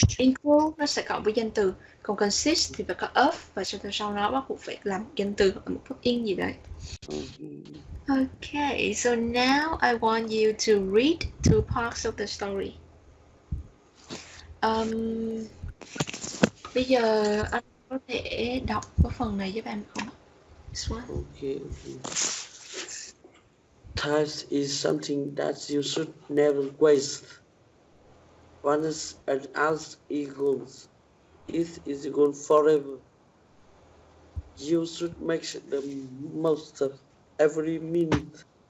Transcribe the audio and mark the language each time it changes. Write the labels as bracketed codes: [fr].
[vi] Include nó sẽ cộng với danh từ, còn consist thì phải có of và sau đó bắt buộc phải làm danh từ hoặc một phép in gì đấy. [en] Okay, so now I want you to read two parts of the story. [vi] Bây giờ anh có thể đọc cái phần này giúp em không? [en] This one. Okay. Time is something that you should never waste. Once and as it goes, it is gone forever. You should make the most of every minute.